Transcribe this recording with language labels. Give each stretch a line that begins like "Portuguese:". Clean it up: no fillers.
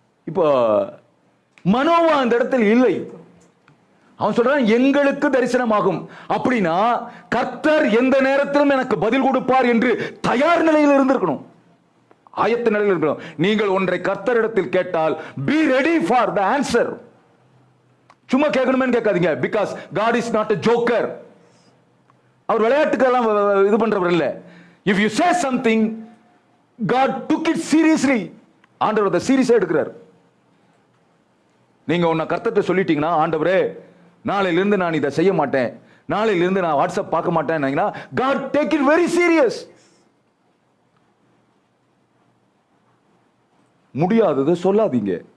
Tamil: இப்போ மனோவா அந்த இடத்தில் இல்லை. அவன் சொல்றான், எங்களுக்கு தரிசனமாகும். அப்படின்னா கர்த்தர் எந்த நேரத்திலும் எனக்கு பதில் கொடுப்பார் என்று தயார் நிலையில் இருந்திருக்கணும், ஆயத்த நிலையில் இருக்கணும். நீங்கள் ஒன்றை கர்த்தரிடத்தில் கேட்டால்
English: be ready for the answer.
Tamil: சும்மா கேட்கணுமே கேட்காதீங்க.
English: because God is not a joker.
Tamil: அவர் விளையாட்டுக்கெல்லாம் இது பண்றவர் இல்ல.
English: if you say something, God took it seriously.
Tamil: ஆண்டவர் அதை சீரியஸா எடுக்கிறார். நீங்க உன்னை கர்த்தர்ட்ட சொல்லிட்டீங்கன்னா, ஆண்டவரே நாளையிலிருந்து நான் இதை செய்ய மாட்டேன், நாளையிலிருந்து நான் வாட்ஸ்அப் பார்க்க மாட்டேன்,
English: God take it very serious.
Tamil: முடியாதது சொல்லாதீங்க.